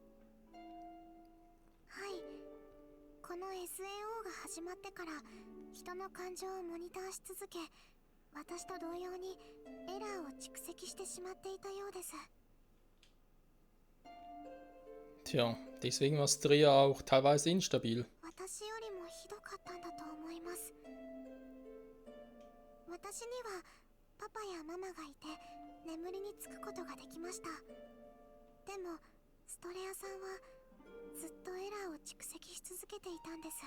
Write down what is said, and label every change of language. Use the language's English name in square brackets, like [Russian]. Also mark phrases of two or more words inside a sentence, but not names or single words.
[Japanese] はい、この SAO が始まってから人の感情をモニターし続け、私と同様にエラーを蓄積してしまっていたようです。 [German] Tja, deswegen war Stria auch teilweise instabil. [Japanese] 私よりもひどかったんだと思います。私にはパパやママがいて眠りにつくことができました。でもストレアさんはずっとエラーを蓄積し続けていたんです。